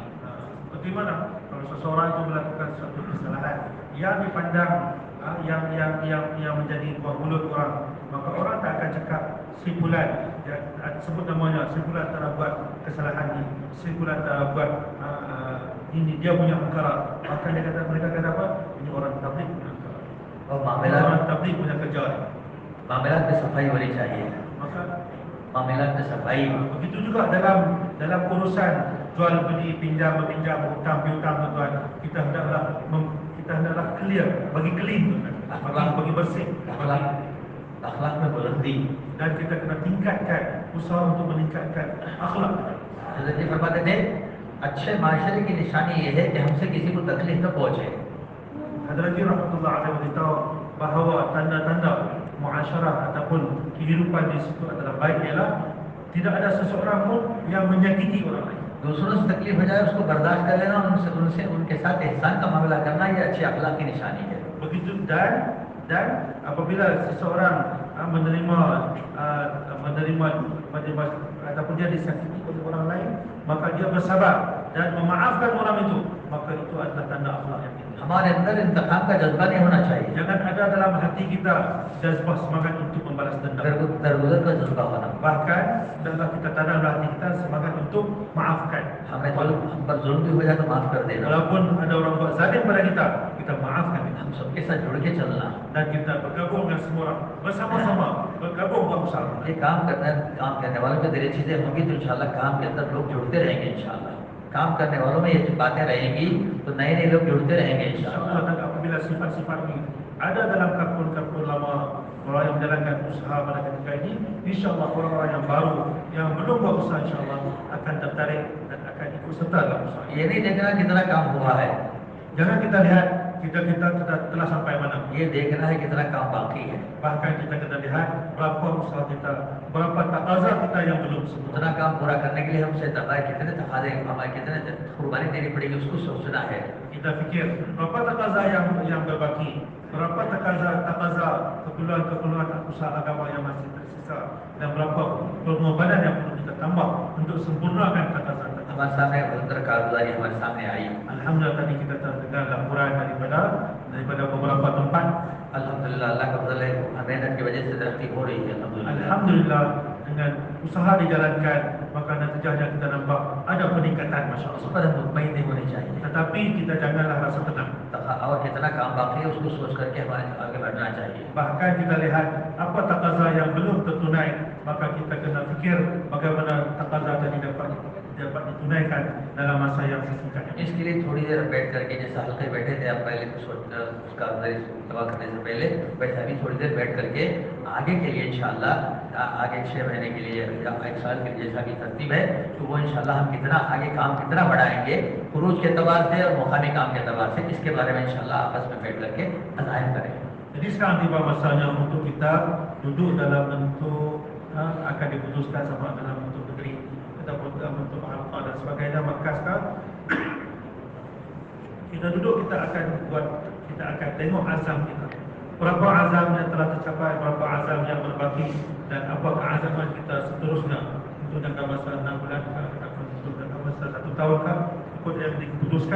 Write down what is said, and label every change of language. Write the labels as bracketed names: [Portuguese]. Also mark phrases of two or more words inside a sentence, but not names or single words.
[Malay] seperti mana kalau seseorang itu melakukan suatu kesalahan yang dipandang yang menjadi buah mulut orang, maka orang tak akan cakap si fulan, sebut namanya, si fulan telah buat kesalahan ini, si fulan telah buat ini, dia punya perkara. Maka mereka kata apa? Ini orang tabligh punya perkara. [Hindi] और [Malay] Orang tabligh punya kerja ni. [Hindi] मामलात में सफाई होनी चाहिए। [Malay] Maka [Hindi] मामलात में सफाई, [Malay] begitu juga dalam urusan jual beli, pinjam meminjam, hutang piutang, tuan-tuan, kita hendaklah clear, bagi clean, bagi bersih, [Hindi] अखलाक में बुलंदी। [Malay] dan kita kena tingkatkan usaha untuk meningkatkan akhlak. [Hindi] हज़रत जी फरमाते थे अच्छे माशरे की निशानी ये है कि हमसे किसी को तकलीफ न पहुंचे। [Malay] Hadrati [Arabic] rahmatullah alaihi [Malay] beritahu bahawa tanda-tanda muasyarah ataupun kehidupan di situ adalah baik ialah tidak ada seseorang pun yang menyakiti orang lain. [Hindi] दूसरों से तकलीफ हो जाए उसको बर्दाश्त कर लेना, उनसे उनके साथ एहसान का मामला करना, ये अच्छी अखलाक की निशानी है। [Malay] Begitu dan apabila seseorang menerima ataupun dia disakiti oleh orang lain, maka dia bersabar dan memaafkan orang itu, maka itu adalah tanda akhlak yang tinggi. [Hindi] हमारे अंदर इंतकाम का जज्बा नहीं होना चाहिए, [Malay] Jangan ada dalam hati kita jazbah semangat untuk membalas dendam. [Hindi] दरगुजर का जज्बा होना। [Malay] Bahkan dalam kita tanam dalam hati kita semangat untuk maafkan. [Hindi] हम पर जुल्म भी हो जाए तो माफ कर देना, [Malay] Walaupun ada orang buat zalim pada kita, kita maafkan. [Hindi] हम सबके साथ जुड़ के चलना। [Malay] Dan kita bergabung dengan semua orang bersama-sama bergabung buat usaha. [Hindi] ये काम करने वालों में दरी चीजें होंगी तो इंशाल्लाह काम के अंदर लोग जुड़ते रहेंगे। इंशाल्लाह काम करने वालों में ये बातें रहेंगी तो नए नए लोग जुड़ते रहेंगे इंशाल्लाह। [Malay] InsyaAllah, dan apabila sifat-sifat ini ada dalam kapur-kapur lama orang yang menjalankan usaha pada ketika ini, insyaAllah orang-orang yang baru yang belum buat usaha insyaAllah akan tertarik dan akan ikut serta dalam usaha. [Hindi] ये नहीं देखना कितना काम हुआ है, [Malay] Jangan kita lihat kita telah sampai mana. [Hindi] ये देखना है कितना काम बाकी है। [Malay] Bahkan kita kena lihat berapa usaha kita, berapa taqazah kita yang belum sempurna. [Hindi] उतना काम पूरा करने के लिए हमसे कितने तकाजे हमारे कितने कुर्बानी देनी पड़ेगी उसको सोचना है। [Malay] Kita fikir berapa taqazah yang berbaki, berapa taqazah keperluan usaha agama yang masih tersisa, dan berapa pengorbanan yang perlu kita tambah untuk sempurnakan taqazah. [Hindi] हमारे सामने बलंदर कारगुजारी हमारे सामने आई। [Malay] Alhamdulillah tadi kita terdengar laporan daripada beberapa tempat. [Hindi] अल्हम्दुलिल्लाह अल्लाह का फजल है, मेहनत की वजह से तरक्की हो रही है। [Malay] Alhamdulillah dengan usaha dijalankan maka natijahnya kita nampak ada peningkatan, [Hindi] उस [Malay] masya-Allah. [Hindi] पर हम मुतमईन नहीं होनी चाहिए, [Malay] Tetapi kita janganlah rasa tenang. [Hindi] और कितना काम बाकी है उसको सोच करके हमारे आगे बढ़ना चाहिए। [Malay] Bahkan kita lihat apa taqazah yang belum tertunai, maka kita kena fikir bagaimana taqazah tadi dapat ditunaikan dalam masa yang sesingkat ini. [Hindi] इसके लिए थोड़ी देर बैठ करके जैसा हल्के बैठे थे आप पहले उसका दवा करने से पहले, वैसे अभी थोड़ी देर बैठ करके आगे के लिए इंशाल्लाह आगे 6 महीने के लिए या 1 साल के लिए जैसा भी तरतीब है तो वो इंशाल्लाह हम कितना आगे काम कितना बढ़ाएंगे खुरूज के एतबार से और मुकामी काम के एतबार से, इसके बारे में इंशाल्लाह आपस में बैठ करके अज़ाहिर करें। [Malay] Jadi sekarang tiba masanya untuk kita duduk dalam bentuk akan diputuskan sama dalam bentuk negeri ataupun dalam bentuk halqa dan sebagainya, maka sekarang kita duduk, kita akan tengok azam kita. Berapa azam yang telah tercapai, berapa azam yang berbaki, dan apa keazaman kita seterusnya untuk jangka masa 6 bulan ataupun untuk jangka masa 1 tahun ikut yang diputuskan.